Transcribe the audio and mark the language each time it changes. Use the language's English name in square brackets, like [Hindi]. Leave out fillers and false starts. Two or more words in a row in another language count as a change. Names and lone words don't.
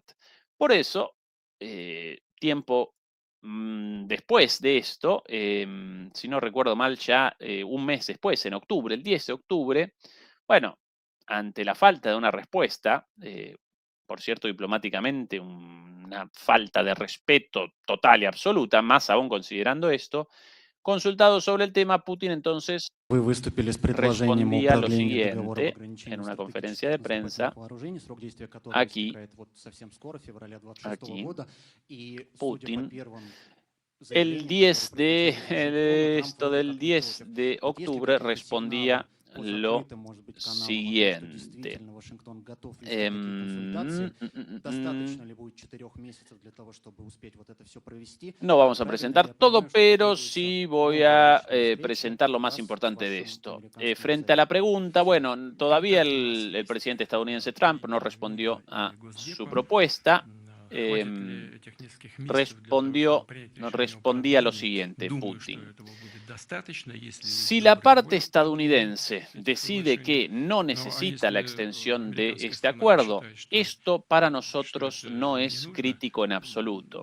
[Spanish] Por eso, tiempo después de esto, si no recuerdo mal, ya un mes después, en octubre, el 10 de octubre, bueno, ante la falta de una respuesta, por cierto, diplomáticamente, una falta de respeto total y absoluta, más aún considerando esto, consultado sobre el tema, Putin entonces [Russian] Вы выступили с предложением [Spanish] respondía lo [Russian] управления договора об [Spanish] siguiente [Russian] ограничении [Spanish] en una [Russian] стратегических [Spanish] conferencia de prensa. [Russian] наступательных вооружений, срок действия которого [Spanish] Aquí, [Russian] истекает вот совсем скоро, в феврале 26 [Spanish] aquí, [Russian] года. И судя по [Spanish] Putin, [Russian] первым [Spanish] el [Russian] заявлениям, [Spanish] 10 [Russian] которые [Spanish] de [Russian] прозвучали из Вашингтона, Трамп [Spanish] esto [Russian] вроде [Spanish] del [Russian] как не [Spanish] 10 [Russian] против. [Spanish] de [Russian] Вот есть ли [Spanish] octubre [Russian] какие-то сигналы [Spanish] respondía [Russian] по [Spanish] lo [Russian] закрытым, может быть, каналам о том, что [Spanish] siguiente. [Russian] действительно Вашингтон готов вести такие консультации? Достаточно ли будет 4 месяцев для того, чтобы успеть вот это все провести? [Spanish] No vamos a [Russian] Правильно [Spanish] presentar [Russian] я [Spanish] todo, [Russian] понимаю, что [Spanish] pero [Russian] потребуется [Spanish] sí voy [Russian] новая [Spanish] a [Russian] личная встреча [Spanish] presentar lo más [Russian] вас с [Spanish] importante de [Russian] вашим [Spanish] esto. [Russian] американским [Spanish] Frente a la [Russian] союзником? [Spanish] pregunta, bueno, todavía el presidente estadounidense Trump no respondió a su propuesta. Respondía lo siguiente, Putin. Si la parte estadounidense decide que no necesita la extensión de este acuerdo, esto para nosotros no es crítico en absoluto.